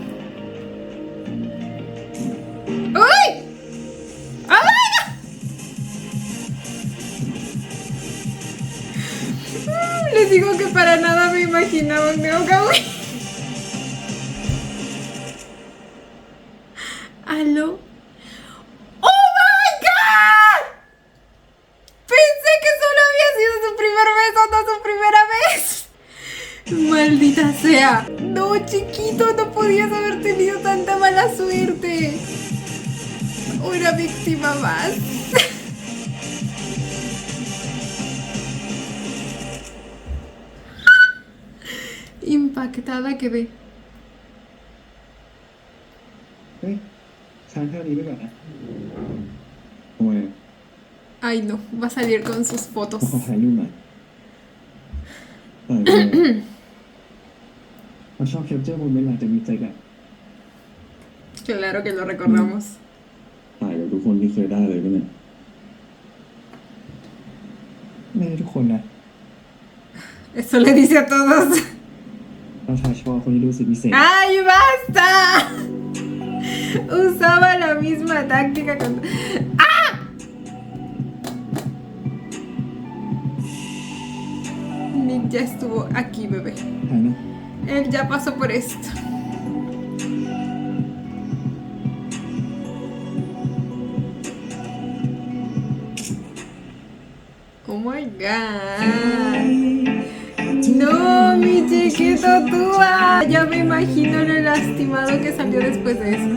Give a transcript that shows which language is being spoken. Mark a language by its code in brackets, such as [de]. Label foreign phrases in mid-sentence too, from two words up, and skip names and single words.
[es] ¡Uy! ¡Ay! Les digo que para nada me imaginaba un Neo Kawaii. ¿Aló? [en] ¡Oh my God! [es] Pensé que solo había sido su primer beso, no su primera vez. Maldita sea. No, chiquito, no podías haber tenido tanta mala suerte. Otra víctima más. Impactada quedé. [th] เฮ้ยค้างเท่านี้ไปก่อนนะทำไม [es] Ay no, va a salir con sus [th] ขอ [es] fotos. [th] ถ่ายรูปหน่อยถ่ายไปเลยเขาชอบ [en] capture moment [th] หลังจากมีเซ็กอะ [es] Claro que lo recordamos. [th] ถ่ายกับทุกคนที่เคยได้เลยก็เนี่ยไม่ได้ทุกคนนะ [es] Eso le dice a todos. [th] เราถ่ายเฉพาะคนที่รู้สึกพิเศษ [es] ¡Ay, basta! Usaba la misma táctica cuando... ¡Ah! Nick ya estuvo aquí, bebé. [th] ถ่ายนะ [es] Él ya pasó por esto. [en] Oh my god. [es] No, mi chiquito Tua. Ya me imagino lo lastimado que salió después de eso.